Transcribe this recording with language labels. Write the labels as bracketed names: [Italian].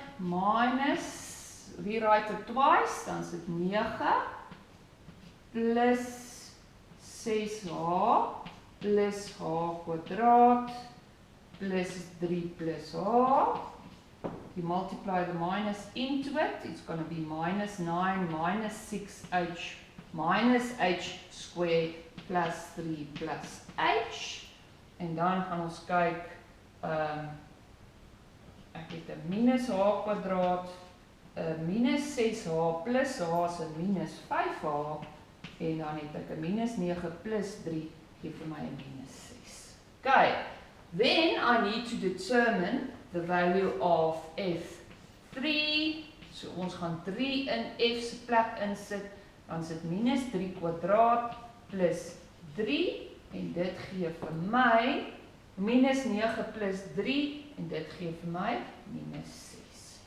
[English] Minus, rewrite it twice, [Afrikaans] dan is dit 9 plus 6h plus h kwadraat plus 3 plus h. [English] You multiply the minus into it, it's going to be minus 9 minus 6h minus h squared plus 3 plus h. [Afrikaans] En dan gaan ons kyk, ek het 'n minus h kwadraat, 'n minus 6h plus h is 'n minus 5h, en dan het ek 'n minus 9 plus 3 gee vir my 'n minus 6. [English] Okay, then I need to determine the value of f3. [Afrikaans] So ons gaan 3 in f se plek insit, dan is dit minus 3 kwadraat plus 3, en dit gee vir my minus 9 plus 3, en dit gee vir my minus 6.